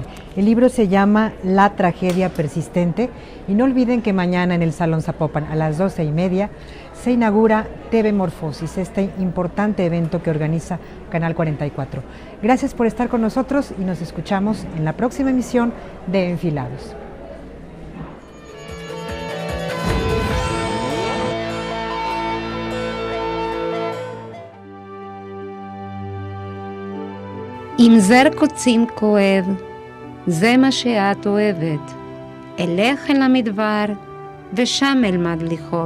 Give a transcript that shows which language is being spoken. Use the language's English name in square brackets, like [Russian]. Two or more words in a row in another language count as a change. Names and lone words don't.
[Spanish] El libro se llama La tragedia persistente y no olviden que mañana en el Salón Zapopan a las 12:30 se inaugura TV Morfosis, este importante evento que organiza Canal 44. Gracias por estar con nosotros y nos escuchamos en la próxima emisión de Enfilados. [Hebrew] אם זר קוצים כואב, זה מה שאת אוהבת. אלך אל המדבר, ושם אלמד לכאוב.